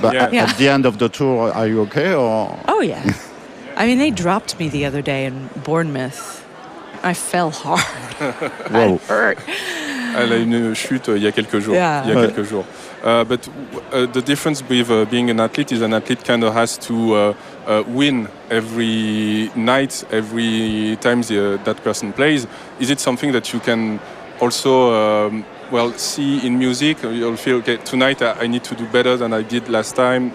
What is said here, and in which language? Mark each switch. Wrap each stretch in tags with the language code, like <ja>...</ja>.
<en>But at the end of the tour, are you okay or? Oh yeah. I mean, they dropped me the other day in Bournemouth. I fell hard. That hurt.</en> <fr>Elle a une chute il y a quelques jours.</fr> <en>But the difference with being an athlete is an athlete kind of has to win every night, every time that person plays. Is it something that you can also see in music? You'll feel, okay, tonight I need to do better than I did last time.</en>